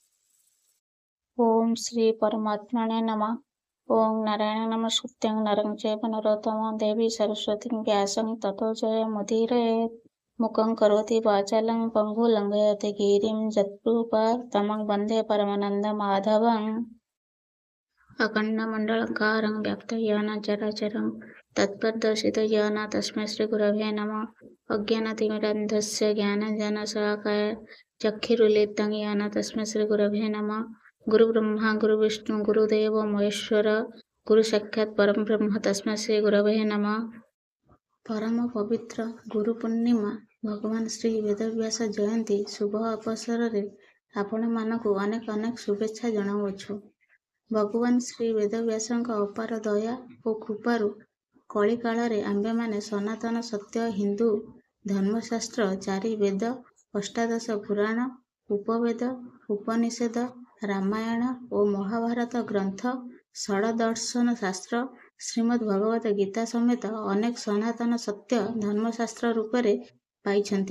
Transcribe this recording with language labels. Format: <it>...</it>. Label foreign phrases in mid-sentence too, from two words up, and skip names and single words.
<sa>ଓಂ ଶ୍ରୀ ପରମାତ୍ମନେ ନମଃ। ଓଂ ନାରାୟଣ ନମସ୍କୃତ୍ୟଂ ନରଂ ଚୈବ ନରୋତ୍ତମଂ ଦେବୀ ସରସ୍ୱତୀଂ ବ୍ୟାସଂ ତतो ଜୟମୁଦୀରୟେତ୍। ମୁକଂ କରୋତି ବାଚାଲଂ ପଙ୍ଗୁ ଲଙ୍ଘୟତେ ଗିରିଂ ଯତ୍କୃପାତମଂ ବନ୍ଦେ ପରମାନନ୍ଦ ମାଧବଂ। अखण्डमण्डलाकारं व्याप्तं चराचरं तत्पदर्शितो येन तस्मै श्रीगुरवे नमः। अज्ञानतिमिरान्धस्य ज्ञानाञ्जनशलाकया चक्षुरुन्मीलितं येन तस्मै श्रीगुरवे नमः। गुरुब्रह्मा गुरुविष्णु गुरुदेवो महेश्वर गुरुसाक्षात् परब्रह्म तस्मै श्रीगुरवे नमः।</sa> <or>ପରମ ପବିତ୍ର ଗୁରୁ ପୂର୍ଣ୍ଣିମା ଭଗବାନ ଶ୍ରୀ ବେଦବ୍ୟାସ ଜୟନ୍ତୀ ଶୁଭ ଅବସରରେ ଆପଣମାନଙ୍କୁ ଅନେକ ଅନେକ ଶୁଭେଚ୍ଛା ଜଣାଉଅଛୁ। ଭଗବାନ ଶ୍ରୀ ବେଦବ୍ୟାସଙ୍କ ଅପାର ଦୟା ଓ କୃପାରୁ କଳିକାଳରେ ଆମ୍ଭେମାନେ ସନାତନ ସତ୍ୟ ହିନ୍ଦୁ ଧର୍ମଶାସ୍ତ୍ର 4 ବେଦ, ଅଷ୍ଟାଦଶ ପୁରାଣ, ଉପବେଦ, ଉପନିଷଦ, ରାମାୟଣ ଓ ମହାଭାରତ ଗ୍ରନ୍ଥ, ଷଡ଼ଦର୍ଶନ ଶାସ୍ତ୍ର, ଶ୍ରୀମଦ୍ ଭଗବତ ଗୀତା ସମେତ ଅନେକ ସନାତନ ସତ୍ୟ ଧର୍ମଶାସ୍ତ୍ର ରୂପରେ ପାଇଛନ୍ତି।</or>